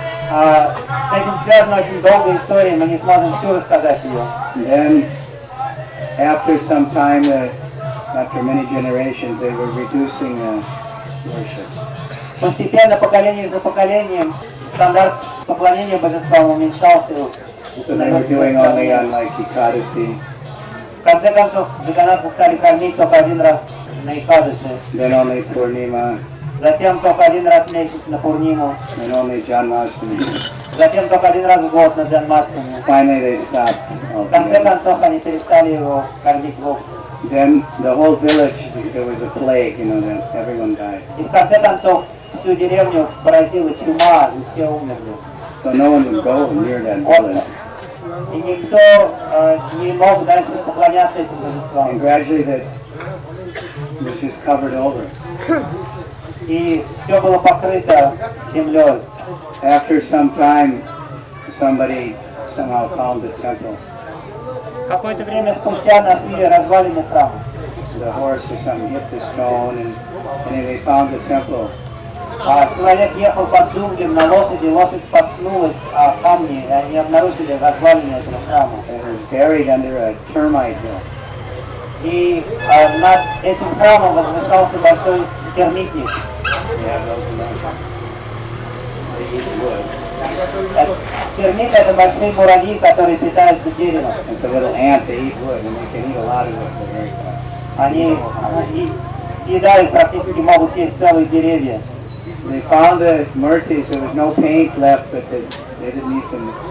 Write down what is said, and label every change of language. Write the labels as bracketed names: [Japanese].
[Russian] С этим связана очень долгая история, мы не сможем всю рассказать ее. [English] Then, after some time, after many generations, they were reducing worship. [Russian] Постепенно, поколение за поколением, стандарт поклонения божествам уменьшался. [English] So they were doing only on like Экадаси. [Russian] В конце концов, Джаганнатху стали кормить только один раз на Экадаси. [English] Then only Пурнима. [Russian] Затем только один раз в месяц на Пурниму. [English] And only Janmashtami. [Russian] Затем только один раз в год на Janmashtami. [English] Finally they stopped. [Russian] В конце концов они перестали его кормить вовсе. [English] Then the whole village, there was a plague, you know, that everyone died. [Russian] И в конце концов всю деревню поразила чума, и все умерли. [English] So no one would go near that village. [Russian] И никто не мог дальше поклоняться этим божествам. [English] And gradually that was just covered over. [Russian] И все было покрыто землей. [English] After some time, somebody somehow found the temple. [Russian] Какое-то время спустя нашли развалины храма. [English] The horse hit the stone and they found the temple. [Russian] А человек ехал под джунглем на лошади, лошадь споткнулась о камни, и они обнаружили развалины этого храма. [English] It was buried under a termite hill. [Russian] И над этим храмом возвышался большой термитник. Термиты — это большие муравьи, которые питаются деревом. [English] It's a little ant, they eat wood, and they can eat a lot of wood. [Russian] Они съедают, практически могут съесть целые деревья. [English] They found the murtis, there was no paint left, but they didn't eat them.